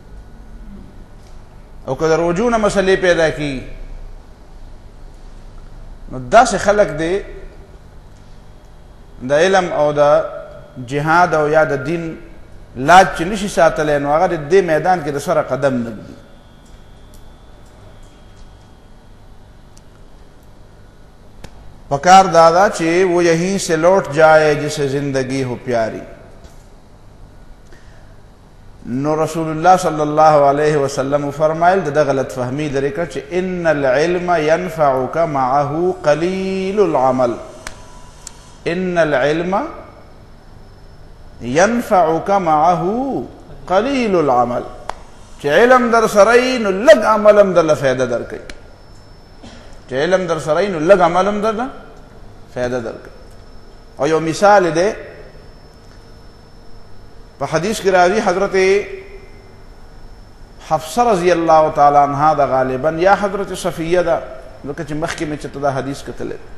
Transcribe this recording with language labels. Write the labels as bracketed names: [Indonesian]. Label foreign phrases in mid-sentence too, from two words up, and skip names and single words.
[Pashto] او که د روجو نه مسلې پیدا کېږي نو داسې خلک دی د علم او د جهاد او یا د دین لاج چې نشي ساتلی نو هغه د دې میدان کې د سره قدم نه ږدي پکار دادا چې [Urdu] وہ یہیں سے لوٹ جائے جسے زندگی ہو پیاری [Pashto] نو رسول الله [Arabic] صلی الله علیه وسلم [Pashto] فرمایل د غلط فهمی لري کړ چې [Arabic] ان العلم ينفعك معه قليل العمل ان العلم ينفعك معه قليل العمل [Pashto] چې علم در سره نو لږ عمل هم درله فایده درکوي، چې علم در سره نو لږ عمل هم درله فایده درکوي. او یو مثال دی په حدیث کې راځي، حضرت حفصه [Arabic] رضی الله تعالی عنها [Pashto] دا غالبا یا حضرت صفیه دا، ځکه چې مخکې مې چې دا حدیث کتلی،